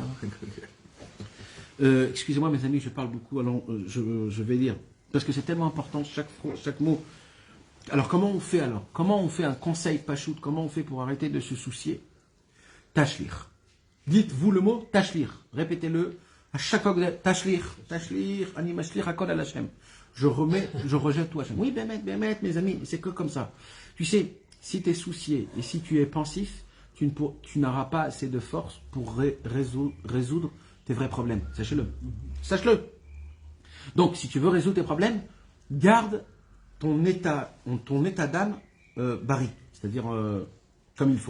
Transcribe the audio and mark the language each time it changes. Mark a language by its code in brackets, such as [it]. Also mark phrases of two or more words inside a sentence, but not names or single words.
[fr] excusez-moi mes amis, je parle beaucoup, alors je vais lire. Parce que c'est tellement important, chaque mot. Alors comment on fait alors? Comment on fait un conseil pachout? Comment on fait pour arrêter de se soucier? Tashlir. Dites-vous le mot tashlir. Répétez-le à chaque fois que vous êtes [he] תשליך, אני משליך הכל על השם. [fr] Je rejette tout Hashem. Oui, bémet, mes amis, c'est que comme ça. Tu sais, si tu es soucié et si tu es pensif, tu n'auras pas assez de force pour résoudre tes vrais problèmes. Sachez-le. Sache-le. Donc, si tu veux résoudre tes problèmes, garde ton état d'âme bari, c'est-à-dire comme il faut.